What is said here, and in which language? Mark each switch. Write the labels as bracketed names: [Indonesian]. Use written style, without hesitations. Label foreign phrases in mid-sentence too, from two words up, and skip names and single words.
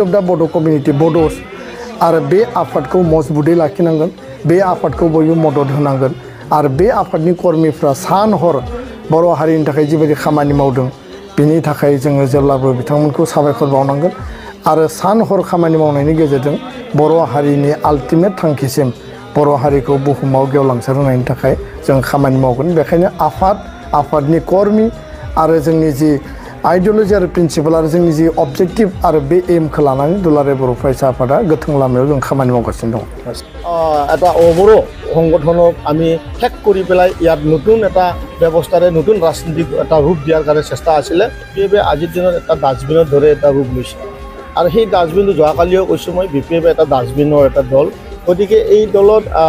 [English] of the Bodo community [Bodo] बड'स आरो बे आफादखौ मजबुतै लाखिनांगोन बे आफादखौ बयबो मदद होनांगोन आरो बे आफादनि कर्मिफ्रा सान हर बर' हारिनि थाखाय जिबायदि खामानि मावदों बेनि थाखाय जोङो जेब्लाबो बिथांमोनखौ साबायखर बावनांगोन आरो सान हर खामानि मावनायनि गेजेरजों बर' हारिनि आल्टिमेट थांखिसिम बर' हारिखौ बुहुमाव गेवलांसार होनायनि थाखाय जों खामानि मावगोन बेखायनो आफादनि कर्मि आरो जोंनि जि आइडिय'लजि आरो प्रिन्सिपाल आरो जोंनि जि अबजेक्टिभ आरो बे एमखौ लानानै दुलाराय बर' फरायसा आफादा गोथों लामायाव जों खामानि मावगासिनो दं [Assamese] এটা অবৰ সংগঠনক আমি শেষ কৰি পেলাই ইয়াত নতুন এটা ব্যৱস্থাৰে নতুন ৰাজনীতিক এটা ৰূপ দিয়াৰ কাৰণে চেষ্টা আছিলে বিপিএফে আজিৰ দিনত এটা ডাষ্টবিনৰ দৰে এটা ৰূপ লৈছে আৰু সেই ডাষ্টবিনটো যোৱাকালিও কৈছোঁ মই বিপিএফে এটা ডাষ্টবিনৰ এটা দল গতিকে এই দলত